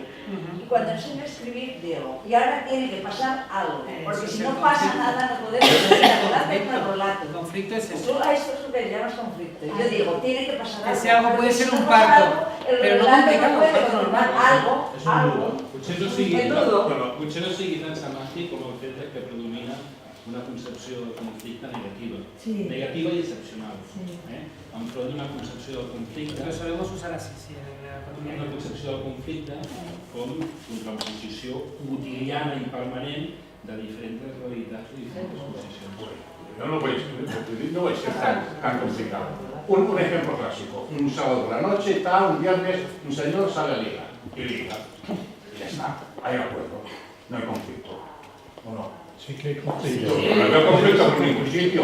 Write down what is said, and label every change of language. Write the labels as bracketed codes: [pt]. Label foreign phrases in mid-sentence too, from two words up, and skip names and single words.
[es] Y cuando enseño a escribir digo, y ahora tiene que pasar algo, porque si no pasa nada no podemos hacer el relato. El conflicto es eso. Tú a esto es lo que llamas conflicto. Yo digo, tiene que pasar algo. Ese algo puede porque ser si un no pasa parto, algo, el pero no relato complicado, no puede parto continuar. normal. Algo. [ca] Potser no sigui tan semàntic com el fet que predomina una concepció del conflicte negativa. Sí. Negativa i excepcional. Sí. Enfront d'una concepció del conflicte... [es] Lo solemos usar así, sí, en la cotidiana. [ca] Una concepció del conflicte com contraposició quotidiana i permanent de diferents realitats i diferents posicions. [es] Yo no voy a ser tan complicado. Un ejemplo clásico. Un sábado por la noche, un viernes, un señor sale a ligar. Y liga. Y ya está. Hay acuerdo. No hay conflicto. ¿O no? Sí que hay conflicto. No hay conflicto por ningún sitio.